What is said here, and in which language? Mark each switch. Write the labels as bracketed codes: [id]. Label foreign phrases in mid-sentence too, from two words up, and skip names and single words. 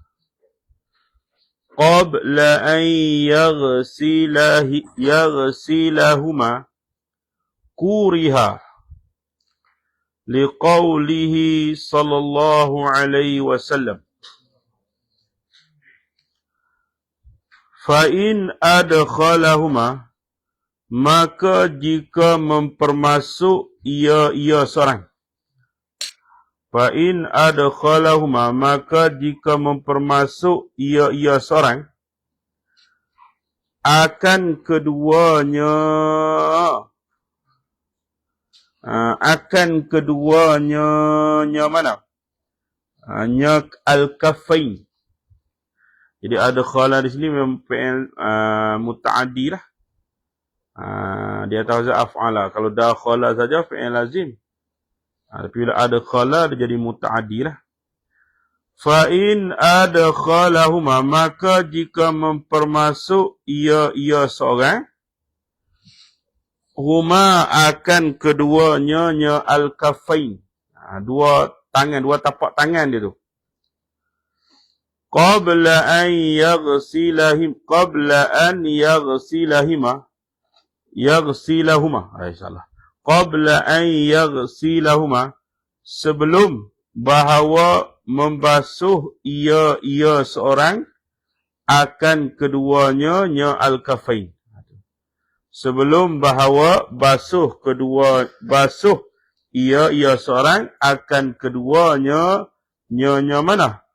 [ar] قبل أن يغسلهما كره لقوله صلى الله عليه وسلم فإن أدخلهما [ms] maka jika mempermasuk ia seorang. [ar] فإن أدخلهما, [ms] maka jika mempermasuk ia seorang, akan keduanya mana? Hanya al-kaffain. Jadi adkhala di sini memang [ar] فعل متعدي [ms] lah. Di atas af'ala. Kalau dakhala saja [ar] فعل لازم. [ms] Tapi bila adkhala dia jadi muta'addi lah. [ar] فإن أدخلهما, [ms] maka jika mempermasuk ia seorang, huma akan keduanya al-kaffain. Dua tapak tangan dia tu. [ar] قبل أن يغسلهما، إن شاء الله. قبل أن يغسلهما, [ms] sebelum bahawa membasuh ia seorang akan keduanya al-kaffain. Sebelum bahawa basuh ia seorang akan keduanya mana?